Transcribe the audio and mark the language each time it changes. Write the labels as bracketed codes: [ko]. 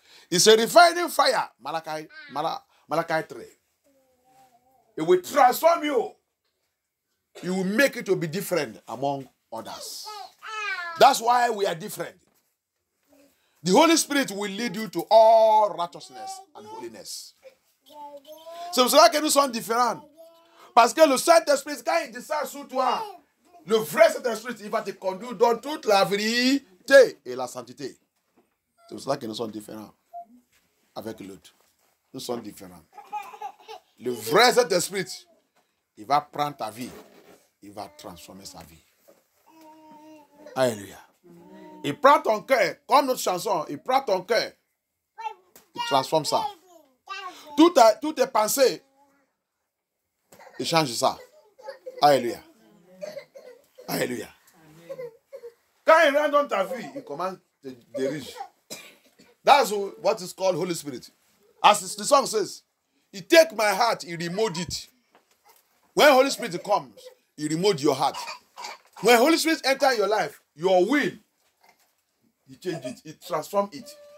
[en] It's a refining fire. Malachi 3. It will transform you. It will make it to be different among others. That's why we are different. The Holy Spirit will lead you to all righteousness and holiness. [fr] C'est pour cela que nous sommes différents. Parce que le Saint-Esprit, quand il descend sur toi, le vrai Saint-Esprit, il va te conduire dans toute la vérité et la sainteté. C'est pour cela que nous sommes différents avec l'autre. Nous sommes différents. Le vrai Saint-Esprit, il va prendre ta vie. Il va transformer sa vie. Alléluia. Il prend ton cœur, comme notre chanson, il prend ton cœur. Il transforme ça. Toutes tes pensées, il change ça. Alléluia. Alléluia. Quand il rentre dans ta vie, il commence à te diriger. [en] That's what is called Holy Spirit. As the song says, he take my heart, he remold it. When Holy Spirit comes, he remold your heart. When Holy Spirit enter your life, your will, he change it, he transform it.